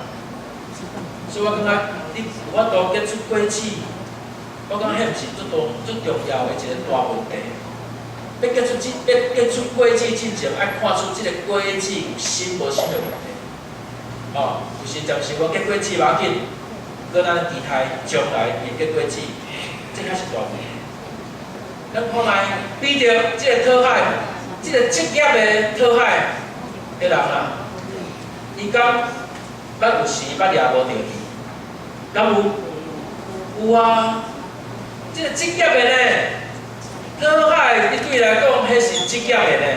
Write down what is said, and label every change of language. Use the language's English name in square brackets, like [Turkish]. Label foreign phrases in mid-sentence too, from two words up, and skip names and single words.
[Min Nan Chinese] 所以我感觉你有法度结出果子，我感觉迄毋是最重要的一个大问题。要结出果子之前，爱看出即个果子有新无新的问题。有时暂时我结果子无要紧，搁咱期待将来会结果子。这才是大问题。咱看卖比着即个讨海，即个职业的讨海的人啊，伊讲捌有时捌掠无着鱼，敢有？有啊！即个职业的呢，讨海伊对伊来讲，迄是职业的呢。